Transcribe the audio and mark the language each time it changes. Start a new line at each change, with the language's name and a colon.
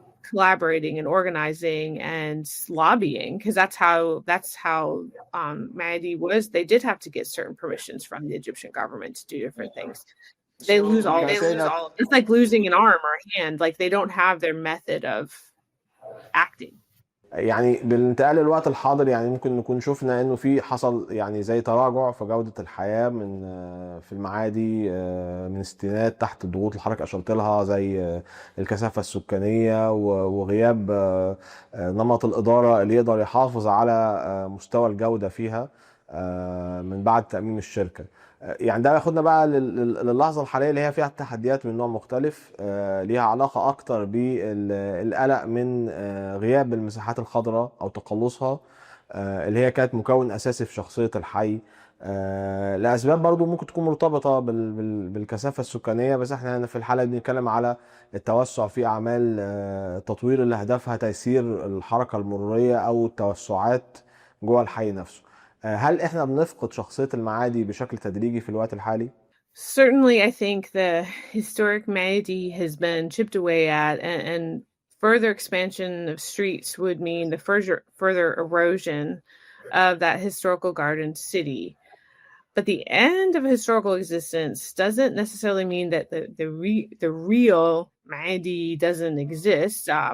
English: collaborating and organizing and lobbying, because that's how Maadi was. They did have to get certain permissions from the Egyptian government to do different things. They lose all of it. It's like losing an arm or a hand. Like, they don't have their method of acting.
Arabic: يعني بالانتقال للوقت الحاضر، يعني ممكن نكون شفنا انه في حصل يعني زي تراجع في جودة الحياة من في المعادي من الستينات تحت ضغوط الحركة اللي اشرت لها، زي الكثافة السكانية وغياب نمط الإدارة اللي يقدر يحافظ على مستوى الجودة فيها من بعد تأميم الشركة. يعني ده ياخدنا بقى للحظة الحالية اللي هي فيها تحديات من نوع مختلف، ليها علاقة أكتر بالقلق من غياب المساحات الخضراء أو تقلصها، اللي هي كانت مكون أساسي في شخصية الحي، لأسباب برضو ممكن تكون مرتبطة بالكثافة السكانية. بس احنا في الحالة دي بنتكلم على التوسع في أعمال تطوير اللي هدفها تيسير الحركة المرورية أو التوسعات جوه الحي نفسه. هل احنا بنفقد شخصية المعادي بشكل تدريجي في الوقت الحالي؟
English: Certainly, I think the historic Maadi has been chipped away at, and further expansion of streets would mean the further erosion of that historical garden city. But the end of historical existence doesn't necessarily mean that the real Maadi doesn't exist.